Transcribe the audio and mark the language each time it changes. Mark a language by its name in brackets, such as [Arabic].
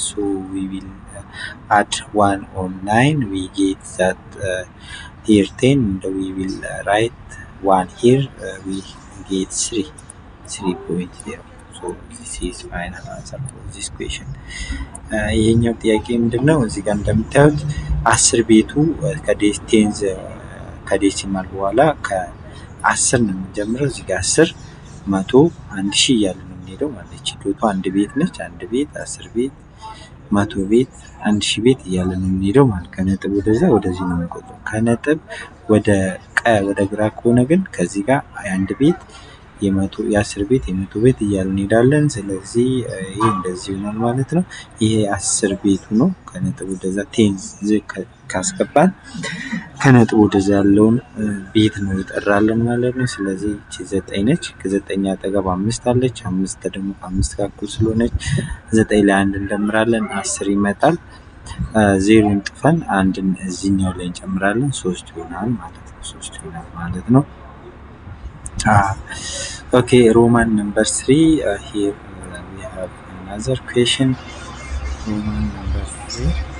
[English] So we will add 1 on 9. We get that here 10, and we will write 1 here. We get 3.0. So this is final answer for this question. [Amharic] ይሄኛው ጥያቄ ምንድነው? እዚህ ጋር እንደምታዩት 10 ቤቱ ከዴስቴንዝ ከዴሲማል በኋላ ከ10 ነው የምንጀምረው። እዚህ ጋር 10 100 1000 እያለ ነው የምንሄደው ማለት ነው። ዶቷ አንድ ቤት ነች። አንድ ቤት 10 ቤት 100 ቤት 1000 ቤት እያለ ነው የምንሄደው ማለት ከነጥብ ወደዛ ወደዚህ ነው የምንቆጥረው። ከነጥብ ወደ ወደ ግራ ከሆነ ግን ከዚህ ጋር አንድ ቤት የ10 ቤት የ100 ቤት እያልን እንሄዳለን። ስለዚህ ይሄ እንደዚህ ይሆናል ማለት ነው። ይሄ 10 ቤቱ ነው። ከነጥብ ወደዛ ቴንስ ካስገባን ከነጥብ ወደዛ ያለውን ቤት ነው ይጠራልን ማለት ነው። ስለዚህ እቺ 9 ነች። ከ9 አጠገብ 5 አለች። 5 ደግሞ ከ5 ጋር እኩል ስለሆነች 9 ላይ 1 እንደምራለን 10 ይመጣል። 0ን ጥፈን 1ን እዚህኛው ላይ እንጨምራለን 3 ይሆናል ማለት ነው። 3 ይሆናል ማለት ነው። [English] Okay, Roman number 3. Here we have another question. Roman number 3.